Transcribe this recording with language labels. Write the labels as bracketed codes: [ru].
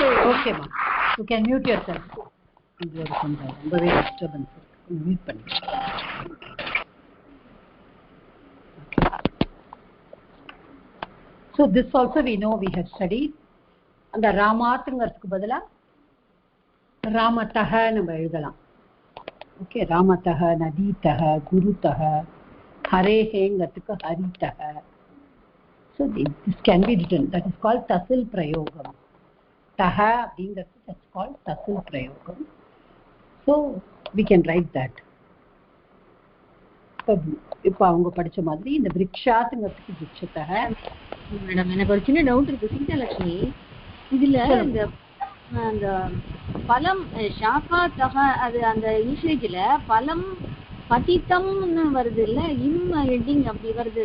[en] Okay ma, you can mute yourself. [ta] ரொம்பவே disturbance mute பண்ணி. [en] So this also we know, we have studied [ta] அந்த ராமாத்துங்கிறதுக்கு பதிலா ராமத்தக நம்ம எழுதலாம். Okay, ராமத்தக, நதீத்தக, குருத்தக, ஹரேஹேங்கிறதுக்கு ஹரித்தக. [en] So this can be written. That is called tasil prayogam. Taha அப்படிங்கிறது that's called tasil prayogam. So we can write that. [ta] இப்போ அவங்க படிச்ச மாதிரி இந்த விருக்ஷாத்துங்கிறதுக்கு விருட்சத்தக. மேடம் எனக்கு ஒரு சின்ன டவுட் இருக்கு சீதாலட்சுமி, இதுல இந்த அந்த பலம் ஷாக்கா தக அது அந்த யூசேஜ்ல பலம் பதித்தம்னு வருது இல்ல, இம் எண்டிங் அப்படி வருது.